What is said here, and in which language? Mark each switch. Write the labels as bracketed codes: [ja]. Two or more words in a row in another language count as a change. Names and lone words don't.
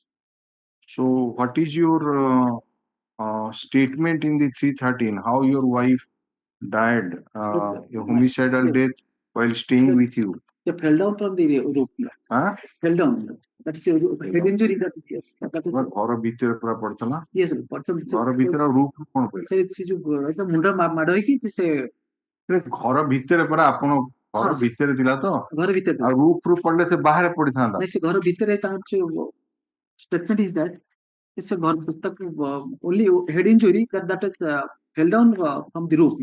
[en] So what is your statement in the 313? How your wife died, homicidal death while staying with you? They fell down from the roof. Huh? Fell down. That is a head injury. That is [or] ଘର ଭିତରେ ପୁରା ପଡିଥିଲା yes. ଘର ଭିତରେ roof କଣ ପଡିଲା ସେ ଯୋଉ ମୁଣ୍ଡ ମାଡ ହେଇକି ସେ ଘର ଭିତରେ ପରା ଆପଣ ଘର ଭିତରେ ଥିଲା ତ ଘର ଭିତରେ ଆଉ roof ରୁ ପଡିଲେ ସେ ବାହାରେ ପଡିଥାନ୍ତା ନାଇଁ ସେ ଘର ଭିତରେ ତାର ଯୋଉ [en] statement is that it's a ଘର only head injury that is fell down from the roof.